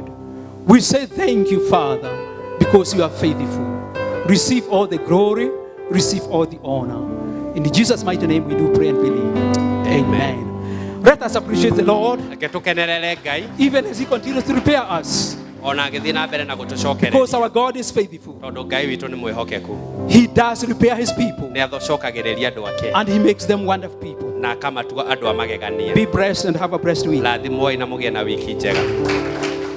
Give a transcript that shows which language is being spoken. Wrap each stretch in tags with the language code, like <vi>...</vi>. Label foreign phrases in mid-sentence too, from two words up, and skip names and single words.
<en>We say thank you, Father, because you are faithful. Receive all the glory, receive all the honor. In Jesus' mighty name we do pray and believe. Amen. Let us appreciate the Lord</en> <ki>Reke tũkenerere Ngai</ki> <en>even as he continues to repair us,</en> <ki>ona agĩthiĩ na mbere na gũtũcokereria.</ki> <en>because our God is faithful.</en> <ki>Tondũ Ngai witũ nĩ mwĩhokeku.</ki> <en>He does repair his people</en> <ki>Nĩ athocokagĩrĩria andũ ake.</ki> <en>and he makes them wonderful people.</en> <ki>Na akamatua andũ a magegania.</ki> <en>Be blessed and have a blessed week.</en> <ki>Rathimwoi na mũgĩe na wiki njega.</ki>